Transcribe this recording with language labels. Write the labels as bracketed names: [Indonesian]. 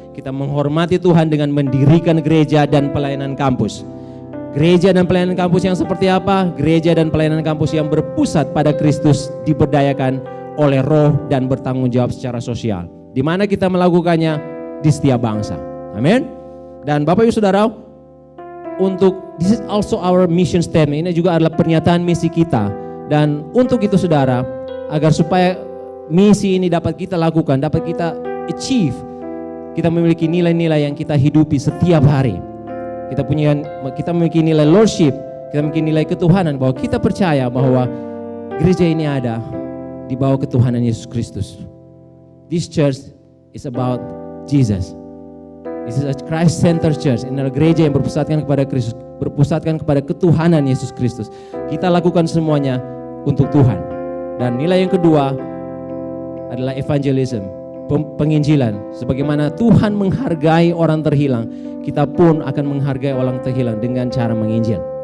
[Indonesian] Kita menghormati Tuhan dengan mendirikan gereja dan pelayanan kampus. Gereja dan pelayanan kampus yang seperti apa? Gereja dan pelayanan kampus yang berpusat pada Kristus, diberdayakan oleh Roh dan bertanggung jawab secara sosial. Di mana kita melakukannya? Di setiap bangsa. Amin. Dan Bapak Ibu Saudara, [English] this is also our mission statement. [Indonesian] Ini juga adalah pernyataan misi kita. Dan untuk itu Saudara, agar supaya misi ini dapat kita lakukan, dapat kita achieve, kita memiliki nilai-nilai yang kita hidupi setiap hari. Kita memiliki nilai lordship, kita memiliki nilai ketuhanan, bahwa kita percaya bahwa gereja ini ada di bawah ketuhanan Yesus Kristus. [English] This church is about Jesus. This is a Christ-centered church. [Indonesian] Ini adalah gereja yang berpusatkan kepada Kristus, berpusatkan kepada ketuhanan Yesus Kristus. Kita lakukan semuanya untuk Tuhan. Dan nilai yang kedua adalah evangelism, penginjilan. Sebagaimana Tuhan menghargai orang terhilang, kita pun akan menghargai orang terhilang dengan cara menginjil.